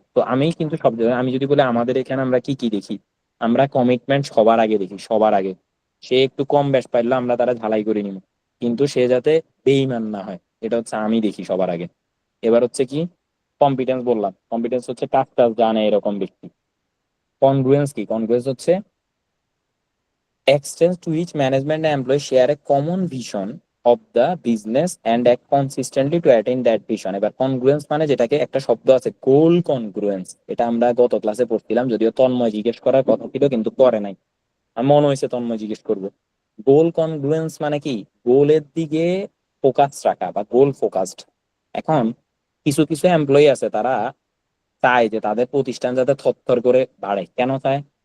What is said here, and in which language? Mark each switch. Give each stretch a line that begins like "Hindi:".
Bangla: তো আমি কিন্তু সব জায়গায় আমি যদি বলি আমাদের এখানে আমরা কি কি দেখি, আমরা কমিটমেন্ট সবার আগে দেখি, সবার আগে। সে একটু কম ব্যাস পাইলে আমরা তারা ঝালাই করে নিব, কিন্তু সে যাতে বেইমান না হয়, এটা হচ্ছে আমি দেখি সবার আগে। এবার হচ্ছে কি কম্পিটেন্স, বললাম কম্পিটেন্স হচ্ছে কাজ টাজ জানে এরকম ব্যক্তি। কনগ্রুয়েন্স কি? কনগ্রুয়েন্স হচ্ছে
English: extends to which management and employees share a common vision of the business and act consistently to attain that vision.
Bangla: এবার কনগ্রুয়েন্স মানে যেটাকে একটা শব্দ আছে গোল কনগ্রুয়েন্স, এটা আমরা গত ক্লাসে পড়ছিলাম, যদিও তন্ময় জিজ্ঞেস করার কথা ছিল কিন্তু করে নাই, আমার মনে হয়েছে তন্ময় জিজ্ঞেস করবো। গোল কনগ্রুয়েন্স মানে কি? গোলের দিকে ফোকাস রাখা বা গোল ফোকাসড। এখন কিছু কিছু এমপ্লয়ি আছে তারা চায় যে তাদের প্রতিষ্ঠান যাতে থরথর করে বাড়ে। কেন চায়?